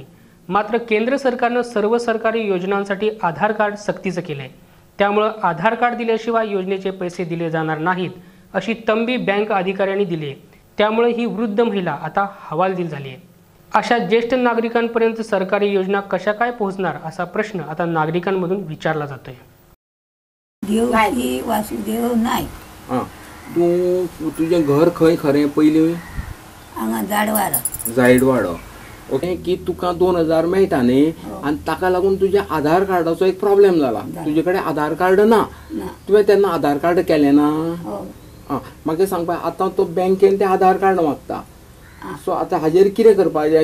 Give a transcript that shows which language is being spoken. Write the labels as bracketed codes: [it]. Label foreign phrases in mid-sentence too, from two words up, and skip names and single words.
[mr] मात्र केंद्र सरकारनं सर्व सरकारी योजनांसाठी आधार कार्ड सक्तीचं केलंय, त्यामुळे आधार कार्ड दिल्याशिवाय योजनेचे पैसे दिले जाणार नाहीत अशी तंबी बँक अधिकाऱ्यांनी दिली। त्यामुळे ही वृद्ध महिला आता हवालदिल झाली आहे। अशा ज्येष्ठ नागरिकांपर्यंत सरकारी योजना कशा काय पोहोचणार असा प्रश्न आता नागरिकांमधून विचारला जातोय। देवकी वासुदेव नाईक। [kok] तू तुझे घर खंय खरें पयलीं? हांगा जायडवाडो। ओके, की तुका 2000 मेळटा न्ही, आनी ताका लागून तुज्या आधार कार्डाचो एक प्रॉब्लेम जाला। तुजे कडेन आधार कार्ड ना, तुवें तेन्ना आधार कार्ड केलें ना? म्हाका सांग पळय, आतां तो बँकेन ते आधार कार्ड मागता, सो आतां हाजेर कितें करपाचें?